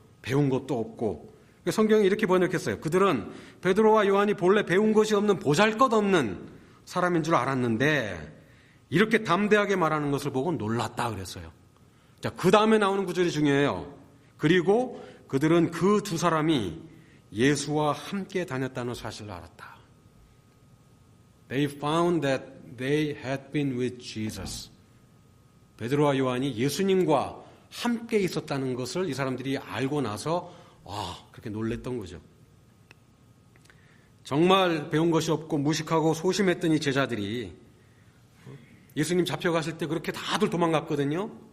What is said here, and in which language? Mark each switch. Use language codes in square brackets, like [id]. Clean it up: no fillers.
[ko] 배운 것도 없고. 성경이 이렇게 번역했어요. 그들은 베드로와 요한이 본래 배운 것이 없는 보잘것없는 사람인 줄 알았는데 이렇게 담대하게 말하는 것을 보고 놀랐다 그랬어요. 자, 그 다음에 나오는 구절이 중요해요. 그리고 그들은 그 두 사람이 예수와 함께 다녔다는 사실을 알았다. [en] They found that they had been with Jesus. [ko] 베드로와 요한이 예수님과 함께 있었다는 것을 이 사람들이 알고 나서 그렇게 놀랬던 거죠. 정말 배운 것이 없고 무식하고 소심했던 이 제자들이 예수님 잡혀가실 때 그렇게 다들 도망갔거든요.